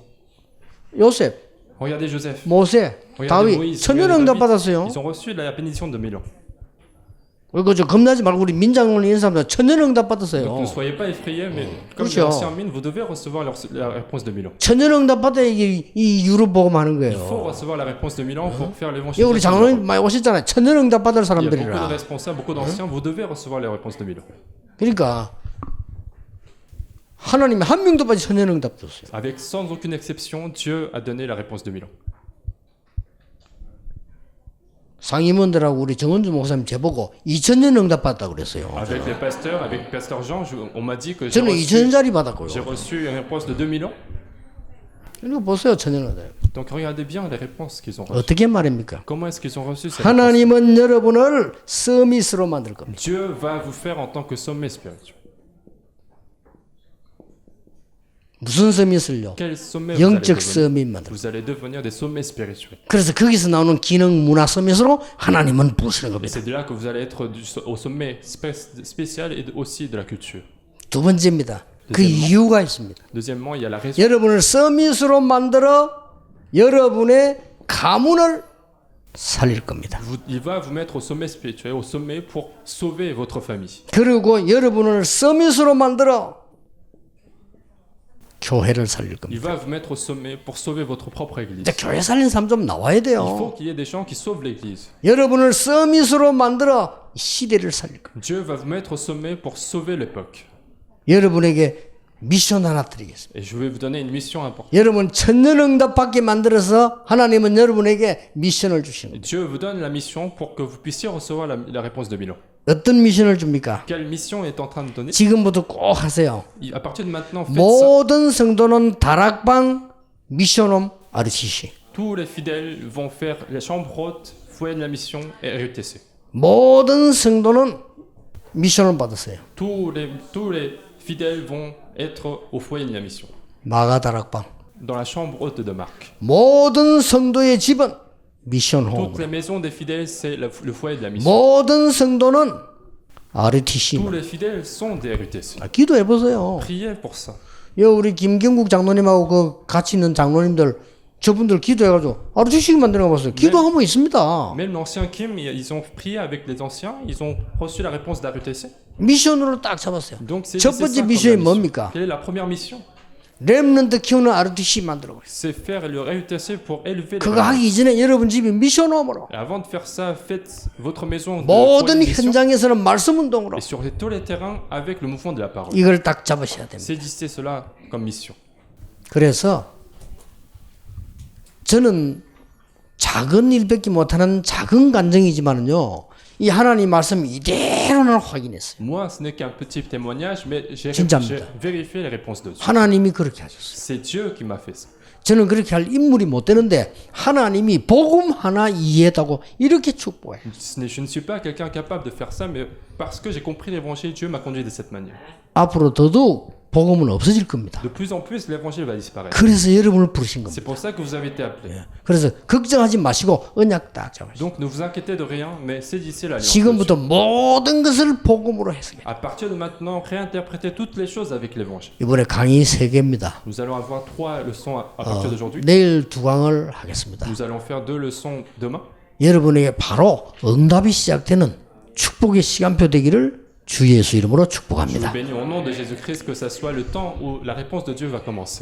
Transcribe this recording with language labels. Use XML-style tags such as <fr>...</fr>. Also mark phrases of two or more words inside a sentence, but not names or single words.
<ko>요셉,</ko> <fr>Regardez Joseph.</fr> <ko>모세,</ko> <fr>Regardez</fr> <ko>다윗</ko> <fr>Moïse.</fr> <ko>천년응답</ko> <fr>Regardez David.</fr> <ko>받았어요.</ko> <fr>Ils ont reçu la bénédiction de 1000 ans.</fr> <ko>그저 겁나지 말고 우리 민장을 있는 사람들 천년응답</ko> <fr>Donc</fr> <ko>받았어요.</ko> <fr>ne soyez pas effrayés, mais comme</fr> <ko>그렇죠.</ko> <fr>les anciens mines, vous devez recevoir la réponse de 1000 ans.</fr> <ko>천년응답 받아야 이 유럽 복음 하는</ko> <fr>Il faut</fr> <ko>거예요.</ko> <fr>recevoir la réponse de 1000 ans pour faire</fr> <ko>이</ko> <fr>l'évangile.</fr> <ko>우리 장로님 많이 오셨잖아요. 천년응답 받을</ko> <fr>Il y a beaucoup de</fr> <ko>사람들이라.</ko> <fr>responsables, beaucoup d'anciens, vous devez recevoir les réponses de 1000 ans.</fr> <ko>그러니까 하나님이 한 명도 빠지 천년응답 줬어요.</ko> <fr>Avec sans aucune exception, Dieu a donné la réponse de 1000 ans.</fr> <ko>상임원들하고 우리 정은주 목사님 제보고 2000년 응답 받았다고 그랬어요.</ko> <fr>Avec les pasteurs, avec Pasteur Jean, on m'a dit que</fr> <ko>저는 2000년짜리 받았고요.</ko> <fr>j'ai reçu une réponse de 2000 ans.</fr> <ko>이거 보세요, 천년응답.</ko> <fr>Donc regardez bien les réponses qu'ils ont reçues.</fr> <ko>어떻게 말입니까?</ko> <fr>Comment est-ce qu'ils ont reçu ces réponses?</fr> <ko>하나님은 여러분을 서밋으로 만들 겁니다.</ko> <fr>Dieu va vous faire en tant que sommet spirituel.</fr> <ko>무슨 서밋을요?</ko> <fr>Quel sommet vous allez</fr> <ko>영적</ko> <fr>devenir?</fr> <ko>서밋 만들.</ko> <fr>Vous allez devenir des sommets spirituels.</fr> <ko>그래서 거기서 나오는 기능 문화 서밋으로 하나님은 부르시는</ko> <fr>Et</fr> <ko>겁니다.</ko> <fr>c'est de là que vous allez être au sommet spécial et aussi de la culture.</fr> <ko>두 번째입니다. 그 이유가 있습니다.</ko> <fr>Deuxièmement, il y a la raison.</fr> <ko>여러분을 서밋으로 만들어 여러분의 가문을 살릴 겁니다.</ko> <fr>Il va vous mettre au sommet spirituel, au sommet pour sauver votre famille.</fr> <ko>그리고 여러분을 서밋으로 만들어 교회를 살릴</ko> <fr>Il</fr> <ko>겁니다.</ko> <fr>va vous mettre au sommet pour sauver votre propre église.</fr> <ko>이제 교회 살린 사람 좀 나와야</ko> <fr>Il</fr> <ko>돼요.</ko> <fr>faut qu'il y ait des gens qui sauvent l'église.</fr> <ko>여러분을 서밋으로 만들어 시대를 살릴 겁니다.</ko> <fr>Dieu va vous mettre au sommet pour sauver l'époque.</fr> <ko>여러분에게 미션 하나 드리겠습니다.</ko> <fr>Et je vais vous donner une mission importante.</fr> <ko>여러분 천년응답 받게 만들어서 하나님은 여러분에게 미션을 주시는</ko> <fr>Et</fr> <ko>거예요.</ko> <fr>Dieu vous donne la mission pour que vous puissiez recevoir la réponse de 1000 ans.</fr> <ko>어떤 미션을 줍니까?</ko> <fr>Quelle mission est en train de donner?</fr> <ko>지금부터 꼭 하세요.</ko> <fr>À partir de maintenant, faites ça.</fr> <ko>모든 성도는 다락방 미션홈 RCC.</ko> <fr>Tous les fidèles vont faire les chambres hautes, foyer de la mission et RUTC.</fr> <ko>모든 성도는 미션을 받았어요.</ko> <fr>Tous les fidèles vont être au foyer de la mission.</fr> <ko>마가 다락방.</ko> <fr>Dans la chambre haute de Marc.</fr> <ko>모든 성도의 집은 미션홈.</ko> <fr>Toutes les maisons des fidèles, c'est le foyer de la mission.</fr> <ko>모든 성도는 RTC.</ko> <fr>Tous les fidèles sont des RUTC.</fr> <ko>기도해 보세요.</ko> <fr>Priez pour ça.</fr> <ko>여 우리 김경국 장로님하고 그 같이 있는 장로님들 저분들 기도해가지고 RTC 만드는 거 봤어요. 기도하면 있습니다.</ko> <fr>Même l'ancien Kim, ils ont prié avec les anciens, ils ont reçu la réponse d'RUTC.</fr> <ko>미션으로 딱 잡았어요.</ko> <fr>Donc c'est</fr> <ko>첫</ko> <fr>ça</fr> <ko>번째</ko> <fr>comme</fr> <ko>미션이</ko> <fr>la mission.</fr> <ko>뭡니까?</ko> <fr>Quelle est la première mission?</fr> <ko>렘넌트 키우는 RTC 만들어 버렸어요.</ko> <fr>C'est faire le RUTC pour élever les</fr> <ko>그거</ko> <fr>remnants.</fr> <ko>하기 이전에 여러분 집이 미션홈으로</ko> <fr>Et avant de faire ça, faites votre maison de</fr> <ko>모든</ko> <fr>foyer de mission.</fr> <ko>현장에서는 말씀 운동으로</ko> <fr>Et sur tous les terrains avec le mouvement de la parole.</fr> <ko>이걸 딱 잡으셔야 됩니다.</ko> <fr>Saisissez cela comme mission.</fr> <ko>그래서 저는 작은 일밖에 못하는 작은 간증이지만은요, 이 하나님 말씀 이대로는 확인했어요.</ko> <fr>Moi, ce n'est qu'un petit témoignage, mais j'ai</fr> <ko>진짜입니다.</ko> <fr>vérifié les réponses de Dieu.</fr> <ko>하나님이 그렇게 하셨어요.</ko> <fr>C'est Dieu qui m'a fait ça.</fr> <ko>저는 그렇게 할 인물이 못 되는데 하나님이 복음 하나 이해했다고 이렇게 축복해요.</ko> <fr>Je ne suis pas quelqu'un capable de faire ça, mais parce que j'ai compris l'évangile, Dieu m'a conduit de cette manière.</fr> <ko>앞으로 더더욱 복음은 없어질 겁니다.</ko> <fr>De plus en plus, l'évangile va disparaître.</fr> <ko>그래서 여러분을 부르신 겁니다.</ko> <fr>C'est pour ça que vous avez été appelés.</fr> <ko>그래서 걱정하지 마시고 언약 딱 잡으시고</ko> <fr>Donc ne vous inquiétez de rien, mais saisissez l'alliance.</fr> <ko>지금부터 모든 것을 복음으로 해석해.</ko> <fr>À partir de maintenant, réinterprétez toutes les choses avec l'évangile.</fr> <ko>이번에 강의 3개입니다.</ko> <fr>Nous allons avoir 3 leçons à partir d'aujourd'hui.</fr> <ko>내일 2강을 하겠습니다.</ko> <fr>Nous allons faire 2 leçons demain.</fr> <ko>여러분에게 바로 응답이 시작되는 축복의 시간표 되기를 주 예수 이름으로</ko> <fr>Je</fr> <ko>축복합니다.</ko> <fr>vous bénis au nom de Jésus-Christ que ça soit le temps où la réponse de Dieu va commencer.</fr>